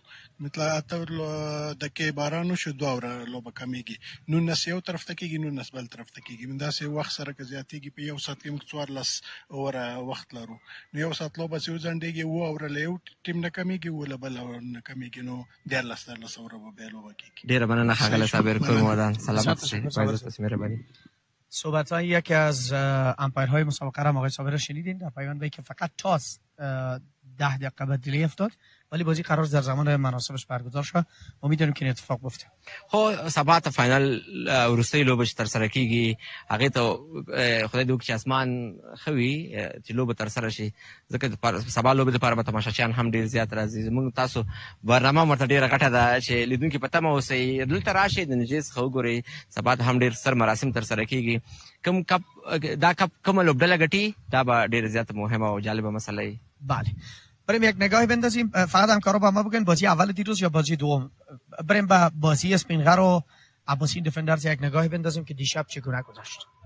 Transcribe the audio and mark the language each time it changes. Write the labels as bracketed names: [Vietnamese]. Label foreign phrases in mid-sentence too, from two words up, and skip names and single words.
[Pashto] مثلا 8 دقیقې باران وشو، 2 اوره لوبه کمیږي، 19 یو طرف ته کېږي، 19 بل طرف ته کېږي. داسې وخت سره که زیاتېږي په یو ساعت کې 14 اوره وخت لرو، نو یو ساعت لوبه چې وځنډېږي 7 اوره له یو ټیم نه کمیږي، 7 له بل نه کمیږي، نو 13 اوره به بیا لوبه کېږي. ډېره مننه ښاغلی صابر، کور مودان سلامت شئ. مهرباني. [Persian] صحبت‌های یکی از امپایرهای مسابقه را آقای صابر شنیدین در پایان به که فقط تاس 10 دقیقه بعد دیلی افتاد، ولی بازی قرار در زمان مناسبش برگزار شد. امیدواریم که این اتفاق بیفته. [Pashto] خو سبا ته فاینل وروستۍ لوبه چې ترسره کېږي هغې ته خدای دې وکړي چې اسمان ښه وي چې لوبه ترسره شي، ځکه سبا لوبې دپاره به تماشاچیان هم ډېر زیات راځي. زموږ تاسو برنامه هم ورته ډېره غټه ده چې لیدونکي په تمه اوسئ، دلته راشئ، د نږدې څخه وګورئ. سبا ته هم ډېر ستر مراسم ترسره کېږي. دا کپ کومه لوبډله ګټي دا به ډېره زیاته مهمه او جالبه مسئله وي. [Persian] بله، بریم یک نگاهی بندازیم. فقط همکارا با ما بگن بازی اول دیروز یا بازی دوم؟ بریم به بازی اسپینغر و عباسین دیفندرز یک نگاهی بندازیم که دیشب چگونه گذشت.